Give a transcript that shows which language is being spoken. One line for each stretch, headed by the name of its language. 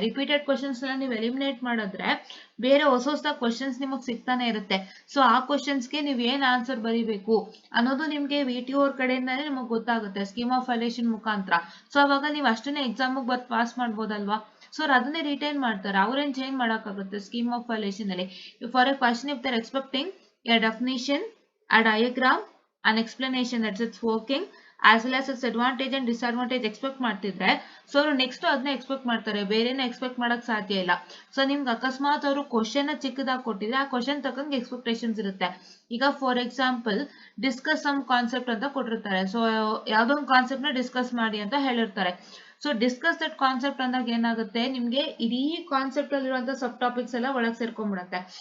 Kannada: Repeated questions ಎಲ್ಲ ನೀವು eliminate ಮಾಡಿದ್ರೆ ಬೇರೆ ಹೊಸ ಕ್ವಶನ್ಸ್ ನಿಮಗೆ ಸಿಗ್ತಾನೆ ಇರುತ್ತೆ. ಸೊ ಆ ಕ್ವಶನ್ಸ್ಗೆ ನೀವು ಏನ್ ಆನ್ಸರ್ ಬರೀಬೇಕು ಅನ್ನೋದು ನಿಮ್ಗೆ VTU ಅವ್ರ ಕಡೆಯಿಂದಾನೇ ನಿಮಗೆ ಗೊತ್ತಾಗುತ್ತೆ ಸ್ಕೀಮ್ ಆಫ್ ವ್ಯಾಲ್ಯೂಯೇಷನ್ ಮುಖಾಂತರ. ಸೊ ಅವಾಗ ನೀವು ಅಷ್ಟನ್ನೇ ಎಕ್ಸಾಮ್ ಬರ್ದು ಪಾಸ್ ಮಾಡ್ಬೋದಲ್ವಾ. ಸೊ ಅದನ್ನೇ ರಿಟೈನ್ ಮಾಡ್ತಾರೆ, ಅವ್ರೇನ್ ಚೇಂಜ್ ಮಾಡಕ್ಕಾಗುತ್ತೆ ಸ್ಕೀಮ್ ಆಫ್ ವ್ಯಾಲ್ಯೂಯೇಷನ್ ಅಲ್ಲಿ.
English: for a question if they're expecting a definition, a diagram, an explanation that's its working as well as its advantage and disadvantage
Kannada: expect ಮಾಡ್ತಿದ್ರೆ, so ಅವರು next ಅದನ್ನ expect ಮಾಡ್ತಾರೆ, ಬೇರೆನ expect ಮಾಡಕ್ ಸಾಧ್ಯ ಇಲ್ಲ. So ನಿಮ್ಗೆ ಅಕಸ್ಮಾತ್ ಅವರು ಕ್ವಶನ್ ಚಿಕ್ಕದಾಗಿ ಕೊಟ್ಟಿದ್ರೆ ಆ ಕ್ವಶನ್ ತಕ್ಕಂಗೆ ಎಕ್ಸ್ಪೆಕ್ಟೇಷನ್ಸ್ ಇರುತ್ತೆ. ಈಗ for example
English: discuss some concept
Kannada: ಅಂತ ಕೊಟ್ಟಿರ್ತಾರೆ. ಸೊ ಯಾವ್ದೋ ಒಂದು ಕಾನ್ಸೆಪ್ಟ್ ನ ಡಿಸ್ಕಸ್ ಮಾಡಿ ಅಂತ ಹೇಳಿರ್ತಾರೆ. ಸೊ
English: discuss that concept
Kannada: ಅಂದಾಗ ಏನಾಗುತ್ತೆ, ನಿಮ್ಗೆ ಇಡೀ ಕಾನ್ಸೆಪ್ಟ್ ಅಲ್ಲಿರುವಂತ ಸಬ್ ಟಾಪಿಕ್ಸ್ ಎಲ್ಲ ಒಳಗೆ ಸೇರ್ಕೊಂಡ್ಬಿಡುತ್ತೆ.